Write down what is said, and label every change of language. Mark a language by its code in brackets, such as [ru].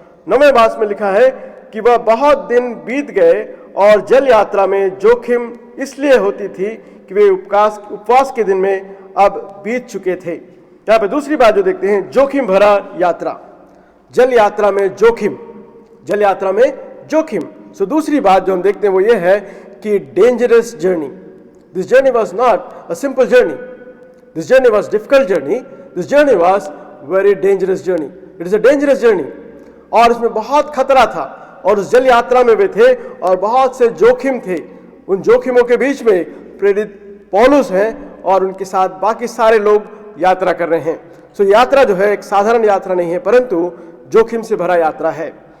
[hi] 9वें वर्ष में लिखा है कि वह बहुत दिन बीत गए और जल यात्रा में जोखिम इसलिए होती थी कि वे उपवास के दिन में अब बीत चुके थे। यहाँ पे दूसरी बात जो देखते हैं, जोखिम भरा यात्रा, जल यात्रा में जोखिम, जल यात्रा में जोखिम। सो दूसरी बात जो हम देखते हैं वो ये है कि [en] Dangerous journey. This journey was not a simple journey. This journey was difficult journey. This journey was very dangerous journey. It is a dangerous journey. [hi] और इसमें बहुत खतरा था और उस जल यात्रा में वे थे और बहुत से जोखिम थे। उन जोखिमों के बीच में प्रेरित पौलुस हैं और उनके साथ बाकी सारे लोग यात्रा कर रहे हैं। सो यात्रा जो है एक साधारण यात्रा नहीं है, परंतु जोखिम से भरा यात्रा है।